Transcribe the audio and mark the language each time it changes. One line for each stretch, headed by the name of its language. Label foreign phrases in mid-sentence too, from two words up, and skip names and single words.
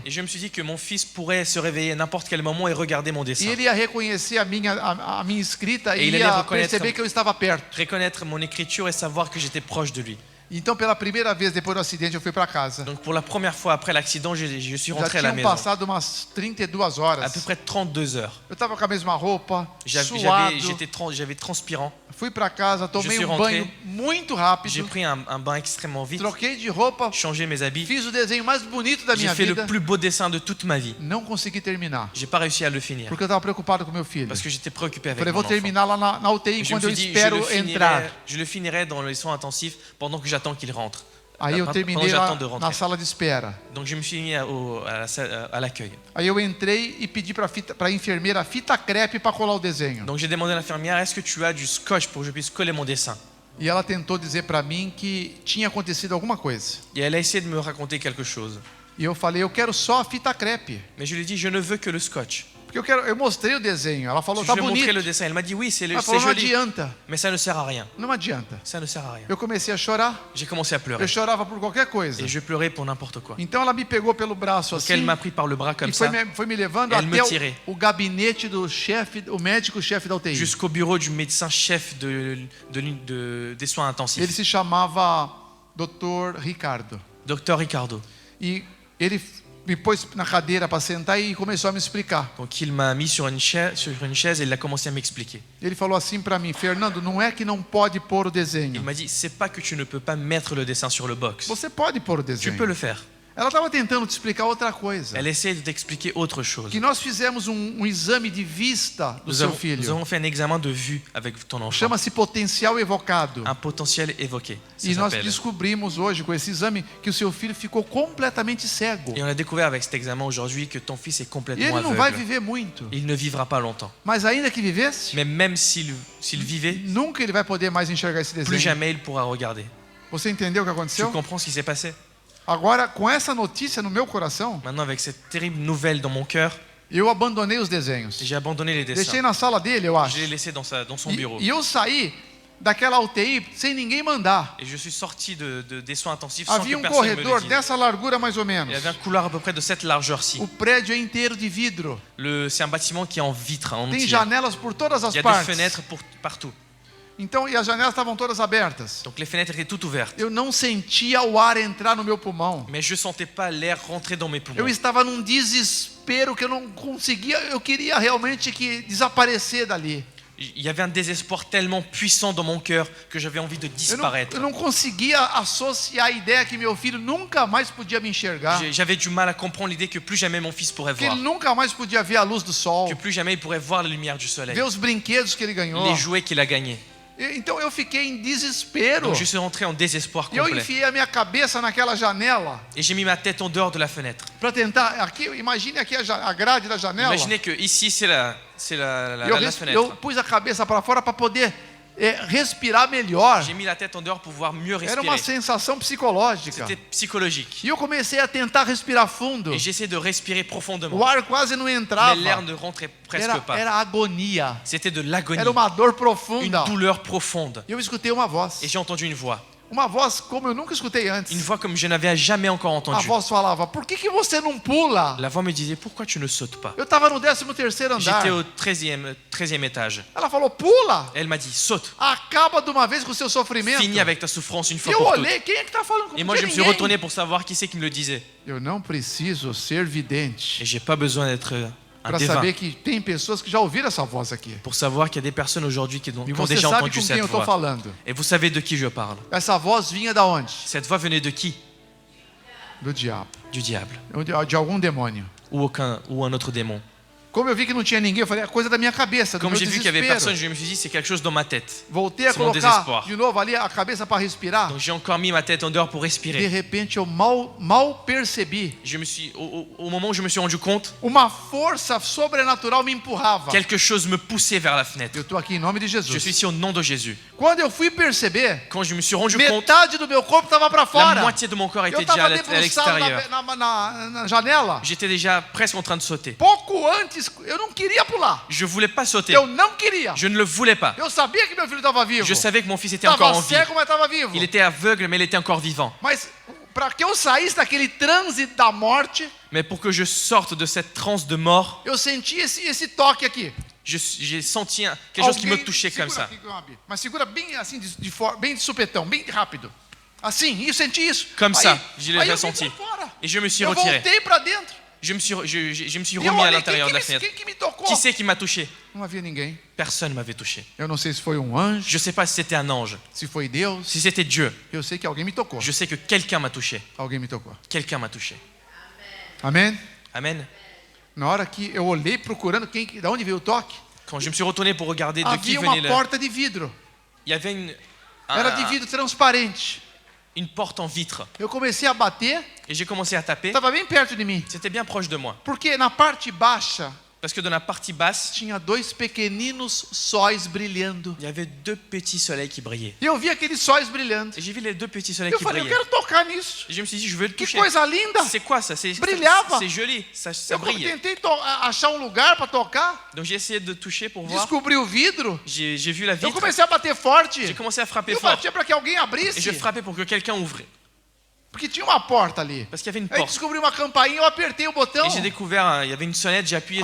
French: Et je me suis dit que mon fils pourrait se réveiller à n'importe quel moment et regarder mon
Portuguese: E
French: dessin.
Portuguese: ele ia reconhecer a minha escrita E e ele ia ia reconhecer- perceber que eu estava perto.
French: Reconnaître mon écriture et savoir que j'étais proche de lui.
Portuguese: Então, pela primeira vez depois do acidente, eu fui para casa.
French: Donc pour la première fois après l'accident, je suis
Portuguese: Já
French: rentré à la
Portuguese: tinham
French: maison.
Portuguese: passado umas 32
French: À
Portuguese: horas.
French: peu près 32 heures.
Portuguese: Eu estava com a mesma roupa,
French: J'avais
Portuguese: suado.
French: transpirant.
Portuguese: Fui para casa, tomei
French: suis
Portuguese: um
French: rentré.
Portuguese: banho muito
French: J'ai
Portuguese: rápido,
French: pris un bain extrêmement vite,
Portuguese: troquei de roupa,
French: changé mes habits.
Portuguese: fiz o desenho mais bonito da
French: J'ai
Portuguese: minha
French: fait le
Portuguese: vida.
French: plus beau dessin de toute ma vie.
Portuguese: Não consegui terminar,
French: J'ai pas réussi à le finir
Portuguese: porque eu estava preocupado com meu filho.
French: parce que j'étais préoccupé avec
Portuguese: Falei,
French: mon
Portuguese: vou
French: enfant.
Portuguese: terminar lá na UTI
French: Je me
Portuguese: quando eu
French: suis dit,
Portuguese: espero entrar.
French: je le finirai dans les soins intensifs pendant que j'attends qu'il rentre.
Portuguese: Aí eu
French: Pendant
Portuguese: terminei
French: que
Portuguese: lá
French: j'attends de
Portuguese: na
French: rentrer.
Portuguese: sala de espera.
French: Donc je me suis mis à l'accueil.
Portuguese: Aí eu entrei e pedi para a enfermeira fita crepe para colar o desenho.
French: Donc j'ai demandé à l'infirmière, est-ce que tu as du scotch pour que je puisse coller mon dessin?
Portuguese: E ela tentou dizer para mim que tinha acontecido alguma coisa.
French: Et elle a essayé de me raconter quelque chose.
Portuguese: E eu falei, eu quero só a fita crepe.
French: Mais je lui ai dit, je ne veux que le scotch.
Portuguese: Porque eu mostrei o desenho. Ela falou,
French: Je
Portuguese: tá
French: lui ai montré
Portuguese: bonito.
French: le dessin. Elle m'a dit, oui, c'est
Portuguese: Ela falou, não
French: joli,
Portuguese: adianta.
French: mais ça ne sert à rien.
Portuguese: Não adianta.
French: Ça ne sert à rien.
Portuguese: Eu comecei a chorar.
French: J'ai commencé à pleurer.
Portuguese: Eu chorava por qualquer coisa.
French: Et je pleurais pour n'importe quoi.
Portuguese: Então ela me pegou pelo braço
French: Donc elle
Portuguese: assim
French: m'a pris par le bras comme
Portuguese: e
French: ça,
Portuguese: foi me levando
French: Elle me
Portuguese: até
French: tirait.
Portuguese: o gabinete do chefe, o médico-chefe da UTI.
French: jusqu'au bureau du médecin chef des soins
Portuguese: Ele
French: intensifs,
Portuguese: se chamava Dr. Ricardo.
French: Dr Ricardo.
Portuguese: E ele me pôs na cadeira para sentar e começou a me explicar.
French: Donc il m'a mis sur une chaise et il a commencé à m'expliquer.
Portuguese: Ele falou assim para mim, Fernando, não é que não pode pôr o
French: Il
Portuguese: desenho.
French: m'a dit, c'est pas que tu ne peux pas mettre le dessin sur le box.
Portuguese: Você pode pôr o
French: Tu
Portuguese: desenho.
French: peux le faire.
Portuguese: Ela estava tentando te explicar outra coisa.
French: Elle essaie de t'expliquer autre chose.
Portuguese: Que nós fizemos exame de vista do seu
French: Nous
Portuguese: filho.
French: avons fait un examen de vue avec ton enfant.
Portuguese: Chama-se potencial evocado.
French: Un potentiel évoqué. Ça
Portuguese: E nós
French: s'appelle.
Portuguese: descobrimos hoje com esse exame que o seu filho ficou completamente cego.
French: Et on a découvert avec cet examen aujourd'hui que ton fils est
Portuguese: E
French: complètement
Portuguese: ele não vai
French: aveugle.
Portuguese: viver muito.
French: Il ne vivra pas longtemps.
Portuguese: Mas ainda que vivesse,
French: Mais même s'il vivait,
Portuguese: nunca ele vai poder mais enxergar esse
French: plus
Portuguese: desenho.
French: jamais il pourra regarder.
Portuguese: Você entendeu o que
French: Tu
Portuguese: aconteceu?
French: comprends ce qui s'est passé?
Portuguese: Agora, com essa notícia no meu coração,
French: Maintenant, avec cette terrible nouvelle dans mon cœur,
Portuguese: eu abandonei os desenhos.
French: j'ai abandonné les
Portuguese: Deixei
French: dessins.
Portuguese: na sala dele, eu
French: Je
Portuguese: acho.
French: l'ai laissé dans son bureau.
Portuguese: E eu saí daquela UTI sem ninguém mandar.
French: Et je suis sorti des soins intensifs sans
Portuguese: Havia
French: que
Portuguese: um
French: personne me le
Portuguese: corredor
French: dise.
Portuguese: dessa largura mais ou menos.
French: Il y avait un couloir à peu près de cette largeur-ci.
Portuguese: O prédio é inteiro de vidro.
French: C'est un bâtiment qui est en vitre, en
Portuguese: Tem
French: entier.
Portuguese: janelas por todas as
French: Il y a des
Portuguese: partes.
French: fenêtres partout.
Portuguese: Então, e as janelas estavam todas abertas.
French: Donc les fenêtres étaient toutes ouvertes.
Portuguese: Eu não sentia o ar entrar no meu pulmão.
French: Mais je sentais pas l'air rentrer dans mes poumons.
Portuguese: Eu estava num desespero que eu não conseguia. Eu queria realmente que desaparecer dali.
French: Il y avait un désespoir tellement puissant dans mon cœur que j'avais envie de disparaître.
Portuguese: Eu não conseguia associar a ideia que meu filho nunca mais podia me enxergar.
French: J'avais du mal à comprendre l'idée que plus jamais mon fils pourrait
Portuguese: Que
French: voir,
Portuguese: ele nunca mais podia ver a luz do sol,
French: que plus jamais il pourrait voir la lumière du soleil,
Portuguese: ver os brinquedos que ele ganhou.
French: les jouets qu'il a gagnés.
Portuguese: Então eu fiquei em desespero.
French: Donc je suis rentré en désespoir
Portuguese: E eu
French: complet.
Portuguese: enfiei a minha cabeça naquela janela
French: Et j'ai mis ma tête en dehors de la fenêtre.
Portuguese: para tentar. Aqui, imagine aqui a grade da janela.
French: Imaginez que ici c'est la
Portuguese: Eu
French: fenêtre.
Portuguese: pus a cabeça para fora para poder respirar melhor.
French: J'ai mis la tête en dehors pour pouvoir mieux
Portuguese: Era uma
French: respirer.
Portuguese: sensação psicológica.
French: C'était psychologique.
Portuguese: E eu comecei a tentar respirar fundo.
French: Et j'essayais de respirer profondément.
Portuguese: O ar quase não
French: Mais
Portuguese: entrava.
French: l'air ne rentrait presque pas.
Portuguese: Era agonia.
French: C'était de l'agonie,
Portuguese: Era uma dor
French: une
Portuguese: profunda.
French: douleur profonde.
Portuguese: E eu escutei uma voz.
French: Et j'ai entendu une voz
Portuguese: Como eu nunca escutei antes.
French: Une voix comme je n'avais jamais encore
Portuguese: A
French: entendu.
Portuguese: voz falava: por que você não pula?
French: La voix me disait, pourquoi tu ne sautes pas?
Portuguese: Eu estava no 13º andar.
French: J'étais au 13e étage.
Portuguese: Ela falou: pula.
French: Elle m'a dit, saute,
Portuguese: Acaba de uma vez com o seu sofrimento.
French: finis avec ta souffrance une
Portuguese: E
French: fois
Portuguese: eu
French: pour toutes.
Portuguese: olhei, quem é que está falando comigo?
French: Et moi je me suis
Portuguese: Ninguém.
French: retourné pour savoir qui c'est qui me le disait.
Portuguese: Eu não preciso ser vidente
French: Et j'ai pas besoin d'être un
Portuguese: para
French: devin
Portuguese: saber que tem pessoas que já ouviram essa voz aqui.
French: pour savoir qu'il y a des personnes aujourd'hui qui
Portuguese: E
French: ont
Portuguese: você
French: déjà
Portuguese: sabe
French: entendu
Portuguese: com quem
French: cette
Portuguese: eu estou
French: voix.
Portuguese: falando.
French: Et vous savez de qui je parle.
Portuguese: Essa voz vinha da onde?
French: Cette voix venait de qui?
Portuguese: Do diabo.
French: Du diable.
Portuguese: De algum demônio.
French: Ou un autre démon.
Portuguese: Como eu vi que não tinha ninguém, eu falei: é coisa da minha cabeça, do
French: Comme
Portuguese: meu
French: j'ai vu qu'il y avait
Portuguese: desespero.
French: personne, je me suis dit c'est quelque chose dans ma tête.
Portuguese: Voltei a
French: C'est mon
Portuguese: colocar
French: désespoir.
Portuguese: de novo ali a cabeça para respirar.
French: Donc j'ai encore mis ma tête en dehors pour
Portuguese: De
French: respirer.
Portuguese: repente eu mal percebi.
French: Au moment où je me suis rendu compte,
Portuguese: Uma força sobrenatural me empurrava.
French: quelque chose me poussait vers la fenêtre.
Portuguese: Eu estou aqui em nome de
French: Je suis
Portuguese: Jesus.
French: ici au nom de Jésus.
Portuguese: Quando eu fui perceber,
French: Quand je me suis rendu compte,
Portuguese: metade do meu corpo estava para
French: la
Portuguese: fora.
French: moitié de mon corps
Portuguese: Eu
French: était déjà
Portuguese: estava
French: à
Portuguese: debruçado
French: l'extérieur.
Portuguese: na janela.
French: J'étais déjà presque en train de sauter.
Portuguese: Pouco antes, eu não queria pular.
French: Je voulais pas sauter.
Portuguese: Eu não queria.
French: Je ne le voulais pas.
Portuguese: Eu sabia que meu filho estava vivo.
French: Je savais que mon fils était encore
Portuguese: Estava
French: en vie.
Portuguese: cego, mas estava vivo.
French: Il était aveugle, mais il était encore vivant.
Portuguese: Mas para que eu saísse daquele transe da morte,
French: Mais pour que je sorte de cette transe de mort,
Portuguese: eu senti esse toque aqui.
French: j'ai senti quelque chose qui me touchait comme
Portuguese: segura
French: ça.
Portuguese: aqui, Gabi. Mas segura bem assim, bem de supetão, bem rápido. Assim, e eu senti isso.
French: Comme
Portuguese: aí,
French: ça, je l'ai
Portuguese: aí eu
French: ressenti.
Portuguese: fui pra fora.
French: Et je me suis
Portuguese: Eu
French: retiré.
Portuguese: voltei para dentro.
French: Je me suis
Portuguese: E eu
French: remis à
Portuguese: olhei,
French: l'intérieur de la
Portuguese: quem
French: fenêtre.
Portuguese: que me tocou?
French: Qui c'est qui m'a touché?
Portuguese: Não havia ninguém.
French: Personne ne m'avait touché.
Portuguese: Eu não sei se foi anjo,
French: Je ne sais pas si c'était un ange,
Portuguese: se foi Deus.
French: si c'était Dieu.
Portuguese: Eu sei que alguém me tocou.
French: Je sais que quelqu'un m'a touché.
Portuguese: Alguém me tocou.
French: Quelqu'un m'a touché.
Portuguese: Amém?
French: Amen.
Portuguese: Na hora que eu olhei procurando da onde veio o toque,
French: Quand je me suis retourné pour regarder de qui
Portuguese: havia uma
French: venait le...
Portuguese: porta de vidro.
French: Il y avait
Portuguese: Era de vidro transparente.
French: une porte en vitre.
Portuguese: Eu comecei a bater,
French: Et j'ai commencé à taper.
Portuguese: estava bem perto de mim.
French: C'était bien proche de moi.
Portuguese: Porque na parte baixa
French: Parce que dans la partie basse,
Portuguese: tinha dois pequeninos sóis brilhando.
French: il y avait deux petits soleils qui brillaient.
Portuguese: E eu vi aqueles sóis brilhando.
French: Et j'ai vu les deux petits soleils
Portuguese: Eu
French: qui
Portuguese: falei: eu
French: brillaient.
Portuguese: quero tocar nisso.
French: Et je me suis dit, je veux le
Portuguese: Que
French: toucher.
Portuguese: coisa linda.
French: C'est quoi ça? C'est
Portuguese: Brilhava.
French: joli, ça
Portuguese: Eu
French: brille.
Portuguese: tentei achar um lugar para tocar.
French: Donc j'ai essayé de toucher pour voir.
Portuguese: Descobri o vidro.
French: J'ai vu la
Portuguese: Eu
French: vitre.
Portuguese: comecei a bater forte.
French: J'ai commencé à frapper
Portuguese: Eu
French: fort.
Portuguese: batia para que alguém
French: Et
Portuguese: abrisse.
French: je frappais pour que quelqu'un ouvre.
Portuguese: Porque tinha uma porta ali.
French: Parce qu'il y avait une
Portuguese: Aí
French: porte.
Portuguese: descobri uma campainha, eu apertei o botão.
French: Et j'ai découvert, il y avait une sonnette, j'ai appuyé